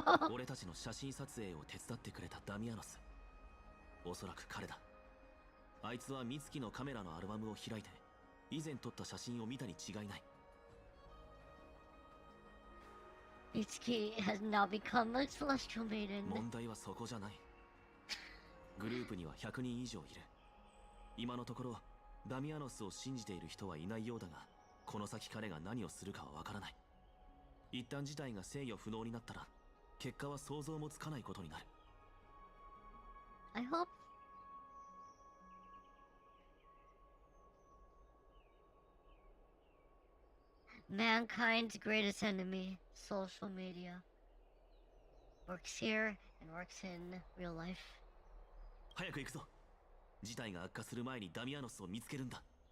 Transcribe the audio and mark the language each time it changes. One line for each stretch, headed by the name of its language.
Japanese: 俺たちの写真撮影を手伝ってくれたダミアノス。おそらく彼だ。あいつは美月のカメラのアルバムを開いて、以前撮った写真を見たに違いない。
English: Mitsuki has now become a celestial maiden.
Japanese: 問題はそこじゃない。グループには100人以上いる。今のところダミアノスを信じている人はいないようだが、この先彼が何をするかはわからない。一旦事態が制御不能になったら結果は想像もつかないことになる。
English: I hope mankind's greatest enemy, social media, works here and works in real life.
Japanese: 早く行くぞ。事態が悪化する前にダミアノスを見つけるんだ。